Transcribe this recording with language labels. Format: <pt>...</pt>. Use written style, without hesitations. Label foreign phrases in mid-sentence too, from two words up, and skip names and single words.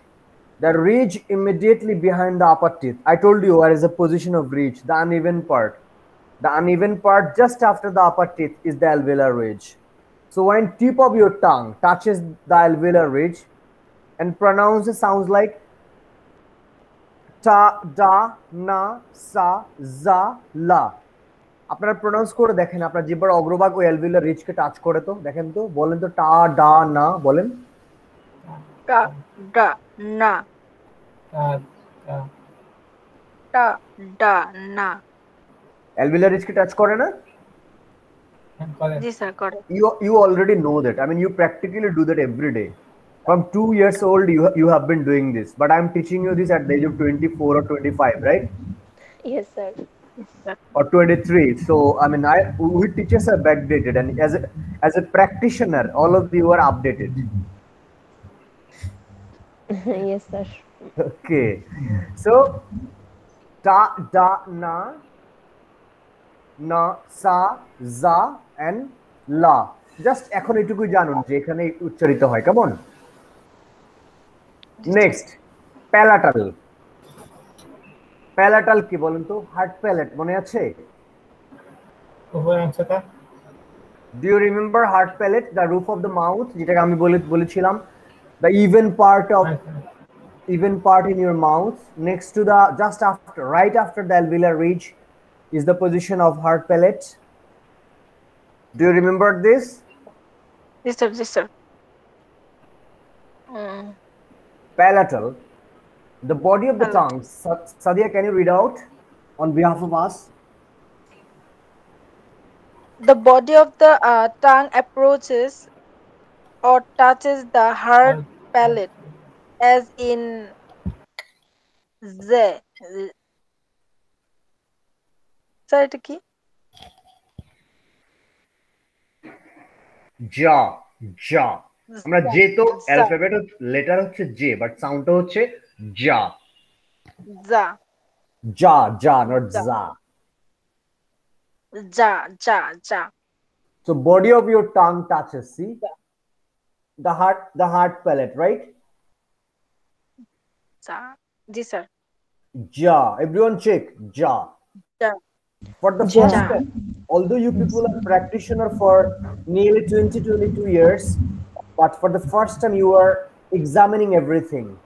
<en>The ridge immediately behind the upper teeth. I told you where is the position of ridge, the uneven part. The uneven part just after the upper teeth is the alveolar ridge. So when tip of your tongue touches the alveolar ridge and pronounces sounds like ta, da, na, sa, za, la.</en> <bn>আপনারা প্রনাউন্স করে দেখেন, আপনার জিহ্বার অগ্রভাগ ওই</bn> <en>alveolar ridge</en> <bn>টাচ করে, তো দেখেন তো, বলেন তো টা, ডা, না, বলেন। Ta, da, na. Ta, ta. Ta, da, na.</bn> <en>alveolar ridge</en> <bn>টাচ করে না?</bn> <en>Correct. Ji, sir, correct. You already know that. I mean, you practically do that every day. From 2 years old, you have been doing this. But I'm teaching you this at the age of 24 or 25, right? Yes, sir. Yes, sir. Or 23. So I mean, we teachers are backdated, and as a practitioner, all of you are updated. Yes, sir. Okay. So ta, da, na, না, সা, জা এন্ড লা।</en> <bn>জাস্ট এখন এটুকুই জানুন যে এখানে উচ্চারিত হয়, কেমন?</bn> <en>Ji, sir.</en> <bn>নেক্সট, প্যালাটাল। প্যালাটাল কি বলেন তো?</bn> <en>hard palate</en> <bn>মনে আছে? উপরের অংশটা</bn> <en>do you remember hard palate, the roof of the mouth,</en> <bn>যেটাকে আমি বলেছিলাম</bn> <en>দ্য even part in your mouth next to the just after right after the alveolar ridge is the position of hard palate. Do you remember this? Ji, sir. Ji, sir. Mm. Palatal, the body of the Palate. tongue. Sadia, can you read out on behalf of us? The body of the tongue approaches or touches the hard palate, as in Z. Sir,</en> <bn>এটা কি? Ja, ja. আমরা Za, যে তো za,</bn> <en>alphabet letter</en> <bn>হচ্ছে জে, বাট সাউন্ডটা হচ্ছে যা। za, যা, যা, নট za, যা। ja, ja, ja,</bn> <en>So body of your tongue touches, see, ja, the hard palate, right? ja. Ji, sir. Ja, everyone check, ja. Ja, For the Ja. first time, although you people are practitioner for nearly 22 years, but for the first time you are examining everything.</en>